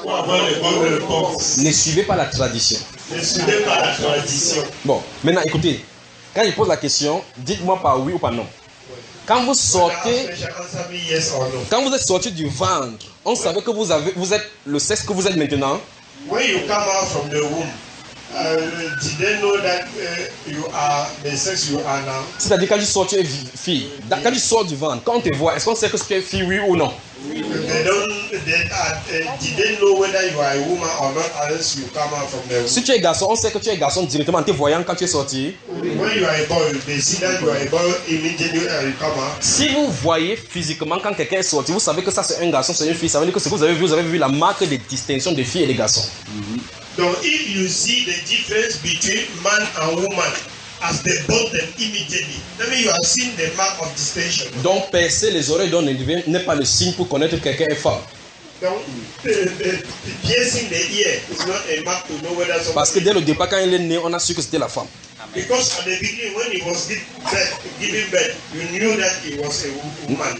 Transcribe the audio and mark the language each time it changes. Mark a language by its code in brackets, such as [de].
[fr] Pour avoir les bonnes réponses. Ne suivez pas la tradition. Ne suivez pas la tradition. Bon, maintenant, écoutez. Quand je pose la question, dites-moi par oui ou par non. Quand vous sortez, quand vous êtes sorti du ventre, on savait que vous êtes le sexe que vous êtes maintenant. [en] When you come out from the womb, did they know that you are the sex you are now? [fr] C'est-à-dire quand tu sors, tu es fille. Quand tu sors du ventre, quand on te voit, est-ce qu'on sait que tu es fille, oui ou non? [en] Did they know whether you are a woman or not unless you come out from the womb? [fr] Si tu es garçon, on sait que tu es garçon directement en te voyant quand tu es sorti. [en] When you are a boy, they see that you are a boy immediately and you come out. [fr] Si vous voyez physiquement quand quelqu'un est sorti, vous savez que ça c'est un garçon, c'est une fille. Ça veut dire que ce que vous avez vu la marque de distinction des filles et des garçons. [en] Donc, if you see the difference between man and woman as they bought them immediately, that means you have seen the mark of distinction. [fr] Donc, percer les oreilles d'un individu n'est pas le signe pour connaître quelqu'un est fort. [en] Donc, piercing the ear is not a mark to know whether someone. [fr] Parce que dès le départ, quand il est né, on a su que c'était la femme. Amen. [en] Because at the beginning, when he was giving birth, you knew that he was a woman.